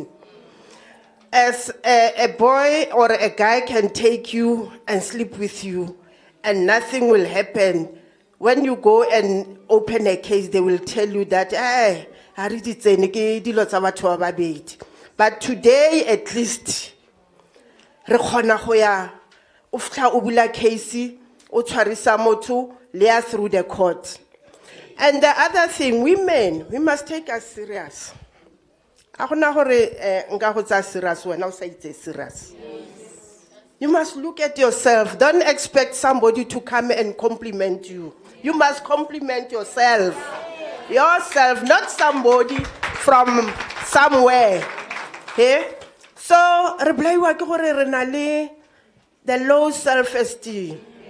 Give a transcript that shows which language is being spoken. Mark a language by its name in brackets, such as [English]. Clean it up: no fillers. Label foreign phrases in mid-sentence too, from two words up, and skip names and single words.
[English] As a boy or a guy can take you and sleep with you, and nothing will happen. When you go and open a case, they will tell you that, but today, at least, [Tswana] re kgona go ya o fitla o bula case o tshwarisa motho le [English] through the court. And the other thing, women, we must take us serious. [Tswana] A gona gore nka go tsa serious wena o sa itse serious. [English] You must look at yourself. Don't expect somebody to come and compliment you. You must compliment yourself. Yourself, not somebody from somewhere. Okay? So, the low self-esteem.